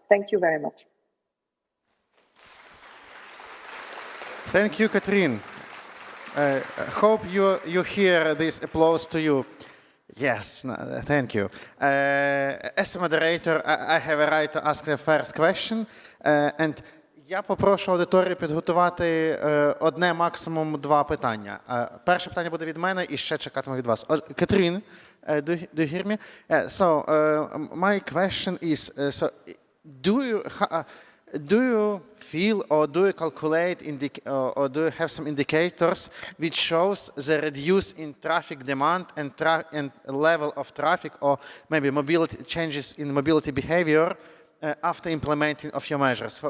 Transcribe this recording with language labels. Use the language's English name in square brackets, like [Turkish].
[English] Thank you very much. Thank you, Catherine. Hope you hear this applause to you. Yes, thank you. As a moderator, I have a right to ask the first question. [Ukrainian] And я попрошу аудиторію підготувати одне, максимум 2 питання. Перше питання буде від мене і ще чекатиму від вас. [English] Catherine, do you hear me? So, my question is, so do you feel or do you calculate or do you have some indicators which shows the reduce in traffic demand and level of traffic or maybe mobility changes in mobility behavior after implementing of your measures?